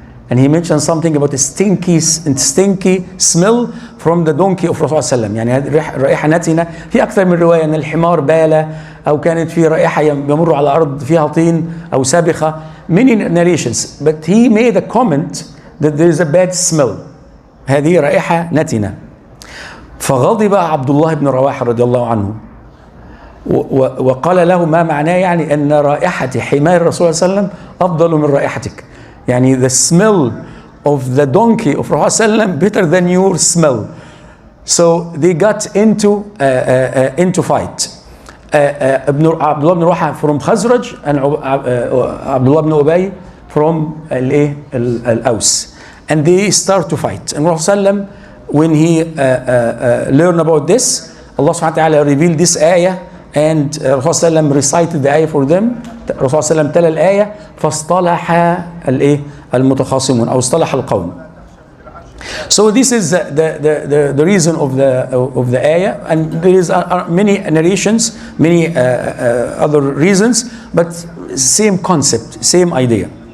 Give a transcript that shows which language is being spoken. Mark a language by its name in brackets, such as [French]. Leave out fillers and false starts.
[English] And he mentioned something about a stinky smell from the donkey of Rasul sallam. [Arabic] يعني هذه رائحة نتنة. في أكثر من رواية أن الحمار بال، أو كانت في رائحة يمر على أرض فيها طين أو سابخة. [English] Many narrations, but he made a comment that there is a bad smell. [Arabic] هذه رائحة نتنة. فغضب عبد الله بن رواحة رضي الله عنه وقال له: ما معناه؟ يعني أن رائحة حمار الرسول صلى الله عليه وسلم أفضل من رائحتك. [English] يعني the smell of the donkey of Rasul صلى الله عليه وسلم better than your smell. So they got into fight. عبد الله بن رواحة from خزرج and عبد الله بن أبي from الأوس, and they start to fight. And Rasul صلى الله عليه وسلم, when he learned about this, Allah subhanahu wa ta'ala revealed this ayah, and Rasulullah recited the ayah for them. [Arabic] Rasulullah تلا الآية فاصطلح المتخاصمون أو اصطلح القوم. [English] So this is the reason of the ayah, and there is many narrations, many other reasons, but same concept, same idea.